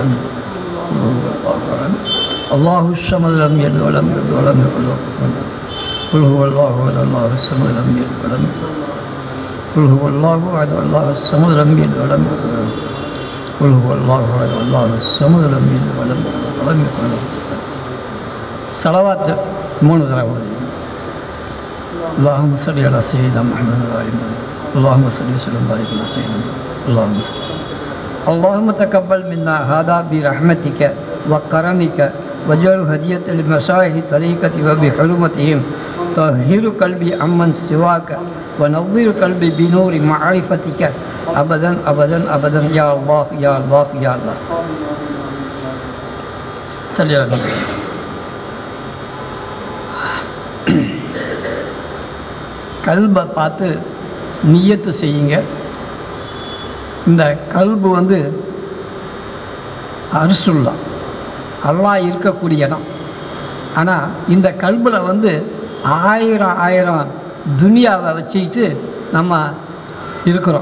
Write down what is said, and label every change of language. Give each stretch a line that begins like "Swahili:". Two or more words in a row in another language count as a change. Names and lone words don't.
Arabic: قل هو الله احد الله الصمد لم يلد ولم يولد ولم يكن له كفوا احد. قل هو الله احد الله الصمد لم يلد ولم يولد. قل هو الله احد الله الصمد لم يلد ولم يولد. قل هو الله احد الله الصمد لم يلد ولم يولد ولم يكن له.
Tamil: சலவாத்து 3 தடவை.
Arabic: اللهم صل على سيدنا محمد وعلى آله. اللهم صل وسلم وبارك على سيدنا. اللهم تقبل منا هذا برحمتك وكرمك واجعل هدية لمشايخ طريقتي وبحرمتهم. طهر قلبي عمن سواك ونور قلبي بنور معرفتك أبدا أبدا أبدا يا الله يا الله يا الله. صل على النبي.
Tamil: கல்பை பார்த்து நியத்து செய்யுங்க. இந்த கல்பு வந்து அர்சுல்லா, அல்லாஹ் இருக்கக்கூடிய இடம். ஆனால் இந்த கல்பில் வந்து ஆயிரம் துனியாவை வச்சுக்கிட்டு நம்ம இருக்கிறோம்.